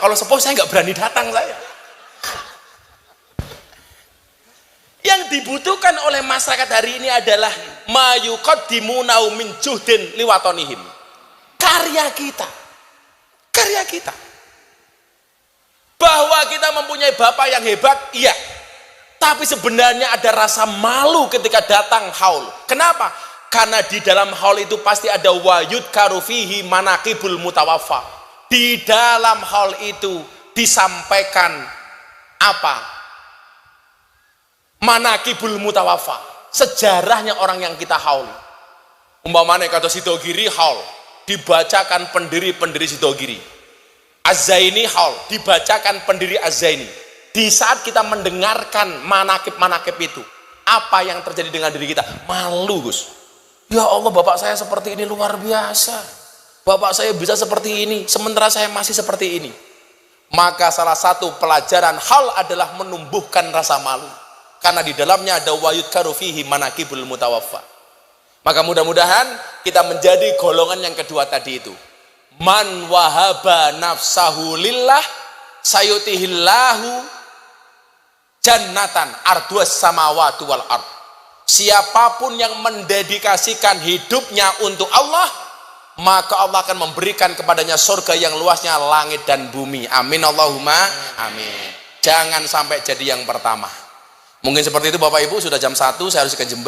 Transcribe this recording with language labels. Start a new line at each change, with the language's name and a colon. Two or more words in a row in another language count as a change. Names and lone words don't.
Indonesian: Kalau sepuh saya nggak berani datang saya. Yang dibutuhkan oleh masyarakat hari ini adalah
Arabic: ما يقدمونه من جهد لوطنهم.
Indonesian: Karya kita. Bahwa kita mempunyai bapak yang hebat, iya. Tapi sebenarnya ada rasa malu ketika datang haul. Kenapa? Karena di dalam haul itu pasti ada
Arabic: ويذكر فيه مناقب المتوفى.
Indonesian: Di dalam haul itu disampaikan apa?
Arabic: مناقب المتوفى.
Indonesian: Sejarahnya orang yang kita hauli. Umpamanya kata Sidogiri haul, dibacakan pendiri-pendiri Sidogiri. Az-Zaini haul, dibacakan pendiri Az-Zaini. Di saat kita mendengarkan manakib-manakib itu, apa yang terjadi dengan diri kita? Malu, Gus.
Arabic: يا الله,
Indonesian: bapak saya seperti ini luar biasa. Bapak saya bisa seperti ini, sementara saya masih seperti ini. Maka salah satu pelajaran hal adalah menumbuhkan rasa malu. Karena di dalamnya ada
Arabic: ويذكر فيه مناقب المتوفى.
Indonesian: Maka mudah-mudahan kita menjadi golongan yang kedua tadi itu.
Arabic: من وهب نفسه لله سيعطيه الله جنة عرضها السماوات والأرض.
Indonesian: Siapapun yang mendedikasikan hidupnya untuk Allah, maka Allah akan memberikan kepadanya surga yang luasnya langit dan bumi.
Arabic: آمين اللهم آمين.
Indonesian: Jangan sampai jadi yang pertama. Mungkin seperti itu Bapak Ibu, sudah jam 1 saya harus ke Jember.